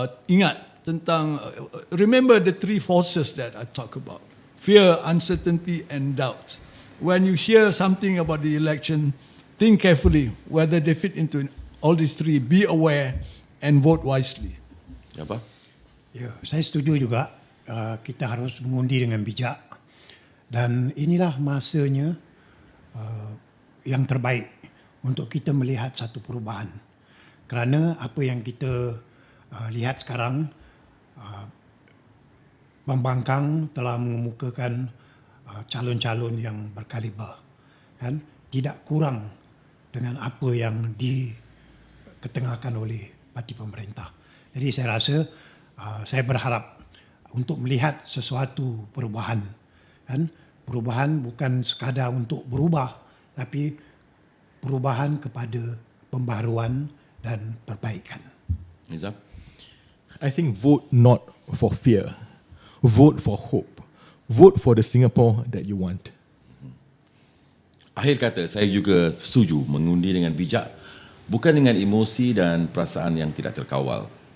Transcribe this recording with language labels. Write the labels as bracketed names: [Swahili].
[Malay] Ingat tentang, [English] remember the 3 forces that I talk about. Fear, uncertainty and doubt. When you hear something about the election, think carefully whether they fit into all these 3. Be aware and vote wisely. [Malay] Apa? Ya, saya setuju juga. Kita harus mengundi dengan bijak. Dan inilah masanya yang terbaik untuk kita melihat satu perubahan. Kerana apa yang kita lihat sekarang, pembangkang telah mengemukakan calon-calon yang berkaliber, kan? Tidak kurang dengan apa yang diketengahkan oleh parti pemerintah. Jadi saya rasa saya berharap untuk melihat sesuatu perubahan, kan? Perubahan bukan sekadar untuk berubah, tapi perubahan kepada pembaharuan dan perbaikan. Nizam? [English] I think vote not for fear. Vote for hope. Vote for the Singapore that you want. [Malay] Akhir kata, saya juga setuju mengundi dengan bijak, bukan dengan emosi dan perasaan yang tidak terkawal.